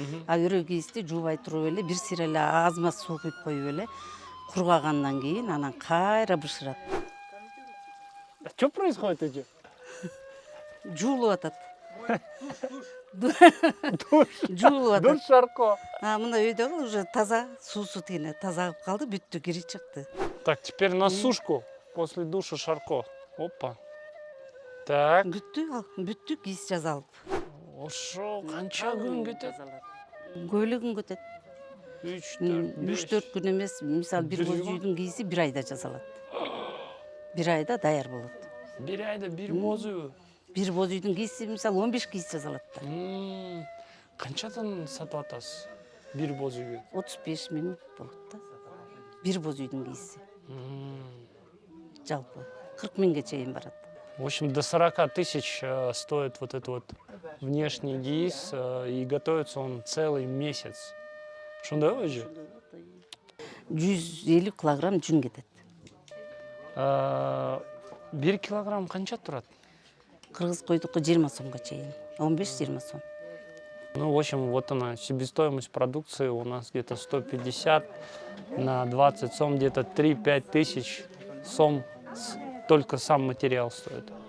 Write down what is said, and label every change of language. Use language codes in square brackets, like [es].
[ky] А өрө кийизди жуубай туруп эле бир сир эле аз маз суу куюп коюп эле кургагандан кийин анан кайра бышырат. [ru] Что происходит уже? [ky] Жуулуп атат. Жуулуп атат. [ru] Душ Шарко. [ky] Мына өйдөгү уже таза суусу тигине таза кылып калды, бүттү, кири чыкты. [ru] Так, теперь на сушку после душа Шарко. Опа. Так. [ky] Бүттү кийиз жазалып. Ошо канча күн кетет? Көйлө күн кетет. 3-4 күн эмес, мисалы бир боз үйдүн кийизи 1 айда жазалат. 1 айда даяр болот. 1 айда бир боз үй. Бир боз үйдүн кийизи мисалы 15 кийиз жазалат да. Канчадан сатып атасыз? Бир боз үйгө? 35 000 болот да. Бир боз үйдүн кийизи. Жалпы 40 000ге чейин барат. [ru] В общем, до 40 тысяч стоит вот этот вот внешний гиз, и готовится он целый месяц. [ky] Ошондойбу уже? 150 килограмм жүн кетет. 1 килограмм канча турат? Кыргыз койдуку 20 сомго чейин. 15-20 сом. [ru] Ну, в общем, вот она, себестоимость продукции у нас где-то 150 на 20 сом, где-то 3-5 тысяч сом. Только сам материал стоит.